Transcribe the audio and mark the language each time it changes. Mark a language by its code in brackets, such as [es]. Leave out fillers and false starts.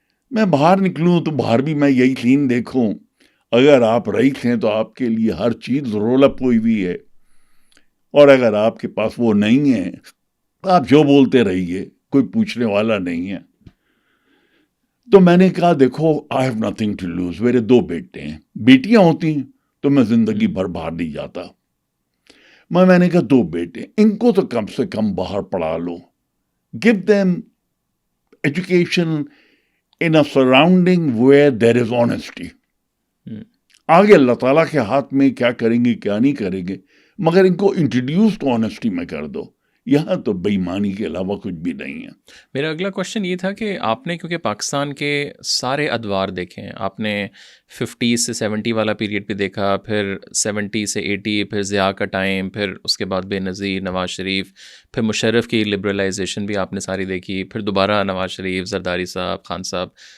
[ur] میں باہر نکلوں تو باہر بھی میں یہی سین دیکھوں. اگر آپ رئیس ہیں تو آپ کے لیے ہر چیز رول اپ ہوئی ہوئی ہے, اور اگر آپ کے پاس وہ نہیں ہے آپ جو بولتے رہیے, کوئی پوچھنے والا نہیں ہے. تو میں نے کہا دیکھو [en] I have nothing to lose. [ur] میرے 2 بیٹے ہیں, بیٹیاں ہوتی تو میں زندگی بھر باہر نہیں جاتا. میں نے کہا 2 بیٹے, ان کو تو کم سے کم باہر پڑھا لو. [en] give them education in a surrounding where there is honesty. [ur] آگے اللہ تعالیٰ کے ہاتھ میں کیا کریں گے کیا نہیں کریں گے, مگر ان کو [en] introduce to honesty [ur] میں کر دو. یہاں تو بے ایمانی کے علاوہ کچھ بھی نہیں ہے. میرا اگلا کوشچن یہ تھا کہ آپ نے کیونکہ پاکستان کے سارے ادوار دیکھے ہیں, آپ نے 50 سے 70 والا پیریڈ بھی دیکھا, پھر 70 سے 80, پھر ضیاء کا ٹائم, پھر اس کے بعد بے نظیر, نواز شریف, پھر مشرف کی لبرلائزیشن بھی آپ نے ساری دیکھی, پھر دوبارہ نواز شریف, زرداری صاحب, خان صاحب.